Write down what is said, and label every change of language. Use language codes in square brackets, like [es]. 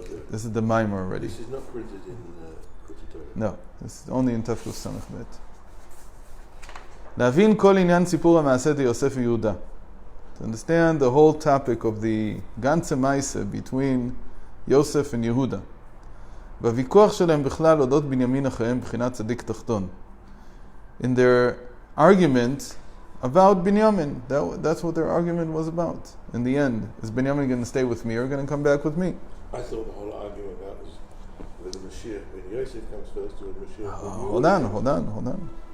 [en] This is the mimer already. This is not printed in Likutei Torah. No, this is only in Tafkum Samach Bet. [he] Le'avin kol inyan sipur ha'maaseh de Yosef v'Yehuda. [en] To understand the whole topic of the ganze Maaseh between Yosef and Yehuda. [he] בוויכוח שלהם בכלל אודות בנימין אחיהם בחינת צדיק תחתון. [en] In their argument about Binyamin. That's what their argument was about. In the end, is Binyamin going to stay with me or going to come back with me? I thought the whole argument about is whether Mashiach, when Yosef comes first, or Mashiach. Hold on.